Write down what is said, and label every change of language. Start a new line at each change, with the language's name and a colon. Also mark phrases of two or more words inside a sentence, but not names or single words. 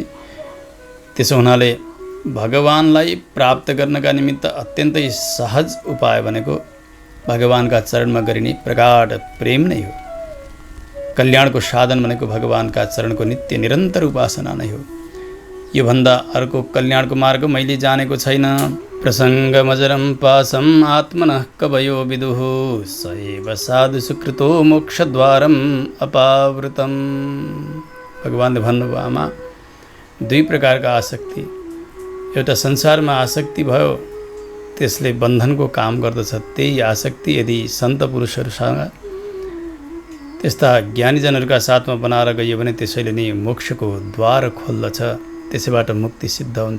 Nepali: त्यसो हुनाले भगवानलाई प्राप्त गर्नका निमित्त अत्यन्तै सहज उपाय भनेको भगवानका चरणमा गरिने प्रगाढ प्रेम नै हो। कल्याणको साधन भनेको भगवानका चरणको नित्य निरन्तर उपासना नै हो। यो भन्दा अर्को कल्याणको मार्ग मैले जानेको छैन।
Sanskrit: प्रसङ्गमजरं पासं आत्मनः कवयो विदुः सैव साधु सुकृतो मोक्षद्वारम् अपावृतम्।
Nepali: भगवानले भन्नुभयो, आमा दुई प्रकारका आसक्ति, एउटा संसारमा आसक्ति भयो त्यसले बन्धनको काम गर्दछ। त्यही आसक्ति यदि सन्त पुरुषहरूसँग त्यस्ता ज्ञानीजनहरूका साथमा बनाएर गइयो भने त्यसैले नै मोक्षको द्वार खोल्दछ, त्यसैबाट मुक्ति सिद्ध हुन्छ।